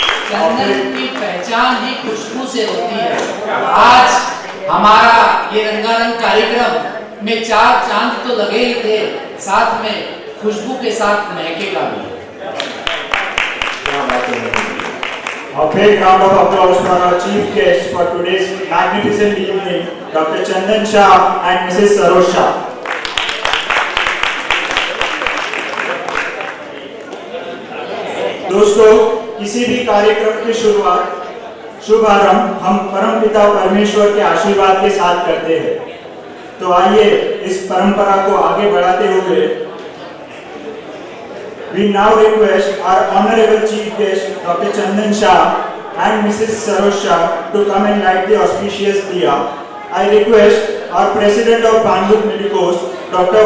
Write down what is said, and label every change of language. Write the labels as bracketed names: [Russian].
[Hindi] चंदन की पहचान ही खुशबू से होती है। आज हमारा ये रंगारंग कार्यक्रम में 4 चांद तो लगे ही थे, साथ में खुशबू के साथ महकेगा भी। [English] A big round of applause for our chief guests for today's magnificent evening, Dr. Chandan Shah and Mrs. Sarosh Shah. [Hindi] दोस्तों, किसी भी कार्यक्रम की शुभारंभ हम परमपिता परमेश्वर के आशीर्वाद के साथ करते हैं। तो आइए इस परंपरा को आगे बढ़ाते हुए [English] we now request our honorable chief guest Dr. Chandan Shah and Mrs. Sarosh Shah to come and light the auspicious diya. I request our president of Pandu Medicos Dr.